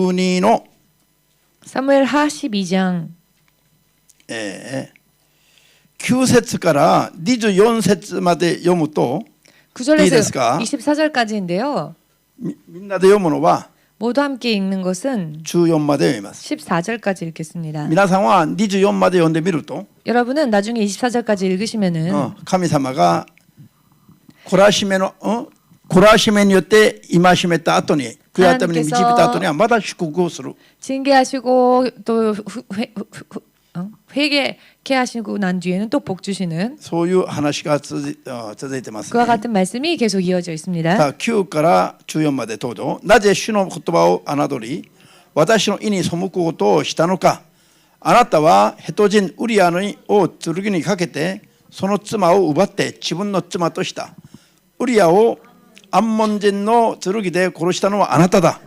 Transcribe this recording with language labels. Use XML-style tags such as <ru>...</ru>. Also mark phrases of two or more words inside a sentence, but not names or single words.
<ko>사무엘 하 12장</ko> <ja>9 節から24節まで読むと</ja> <ko>9절에서 24절까지인데요.</ko> <ja>みんなで読むのは</ja> <ko>모두 함께 읽는 것은</ko> <ja>14 まで読みます。</ja> <ko>14절까지 읽겠습니다.</ko> <ja>皆さんは24まで読んでみると</ja> <ko>여러분은 나중에 24절까지 읽으시면은</ko> <ja>神様が懲らしめによって戒めた後に悔い改めに導いた後にはまだ祝福をする。</ja> <ko>징계하시고 또 회개케 하시고 난 뒤에는 또 복 주시는</ko> <ja>そういう話が続いてます</ja> <ko>그와</ko> <ja>ね。</ja> <ko>같은 말씀이 계속 이어져 있습니다.</ko> <ja>9 から14までどうぞ。なぜ主の言葉を侮り私の意に背くことをしたのか。あなたはヘト人ウリアを剣にかけてその妻を奪って自分の妻とした。ウリアをアンモン人の剣で殺したのはあなただ。</ja>